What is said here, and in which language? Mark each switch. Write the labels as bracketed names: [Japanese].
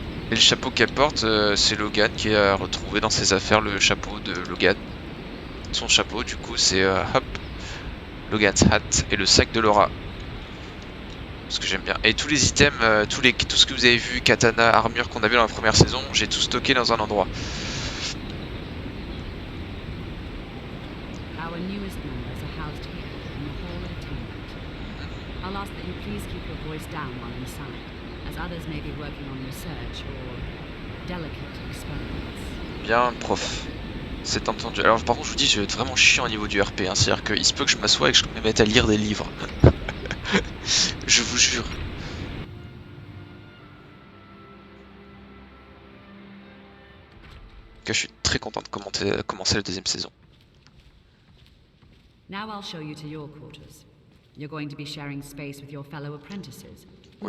[French] Et le chapeau qu'elle porte, c'est Logan qui a retrouvé dans ses affaires le chapeau de Logan. Son chapeau, du coup, c'est hop, Logan's hat et le sac de Laura. Ce que j'aime bien. Et tous les items, tout ce que vous avez vu, katana, armure qu'on a vu dans la première saison, j'ai tout stocké dans un endroit. [English] Our newest members are housed here in the Hall of Attainment. I'll ask that you please keep your voice down while inside, as others may be working on research or delicate experiments. [French] Bien, prof. C'est entendu. Alors par contre, je vous dis, je vais être vraiment chiant au niveau du RP. Hein. C'est-à-dire qu'il se peut que je m'assoie et que je me mette à lire des livres. Je vous jure. Que je suis très content de commencer la deuxième saison. [English] Now I'll show you to your quarters. You're going to be sharing space with your fellow apprentices, who